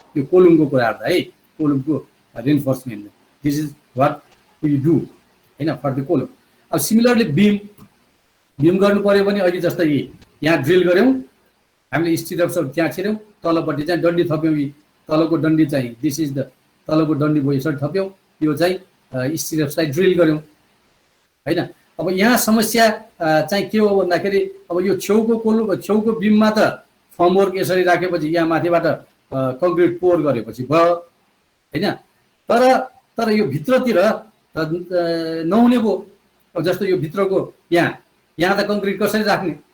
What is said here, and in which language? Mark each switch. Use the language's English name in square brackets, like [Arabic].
[Nepali] यो कोलुमको कुरा गर्दा है, [English] कोलुमको reinforcement this is what we do हैन for the column. [Nepali] अब सिमिलरली बिम गर्नु पर्यो भने अहिले जस्तै यहाँ ड्रिल गऱ्यौँ हामीले, स्टिरप्सहरू त्यहाँ छिर्यौँ, तलपट्टि चाहिँ डन्डी थप्यौँ। तलको डन्डी चाहिँ दिस इज द तलको डन्डी भयो यसरी थप्यौँ। यो चाहिँ स्टिरप्सलाई ड्रिल गऱ्यौँ हैन। अब यहाँ समस्या चाहिँ के हो भन्दाखेरि अब यो छेउको बिममा त फर्मवर्क यसरी राखेपछि यहाँ माथिबाट कङ्क्रिट पोर गरेपछि भयो हैन। तर तर यो भित्रतिर नहुने भयो। अब जस्तो यो भित्रको यहाँ त कङ्क्रिट कसरी राख्ने?